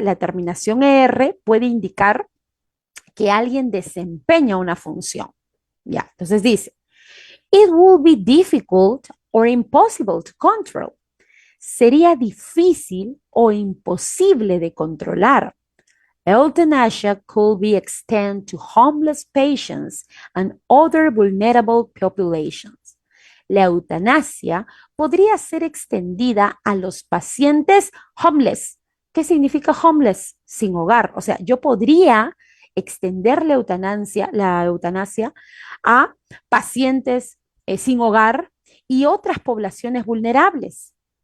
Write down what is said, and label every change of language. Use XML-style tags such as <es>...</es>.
<es>La terminación ER puede indicar que alguien desempeña una función. Ya, entonces dice,</es> <en>it will be difficult or impossible to control.</en> <es>Sería difícil o imposible de controlar.</es> <en>Euthanasia could be extended to homeless patients and other vulnerable populations.</en> <es>La eutanasia podría ser extendida a los pacientes homeless. ¿Qué significa homeless? Sin hogar. O sea, yo podría extender la eutanasia a pacientes sin hogar y otras poblaciones vulnerables.</es>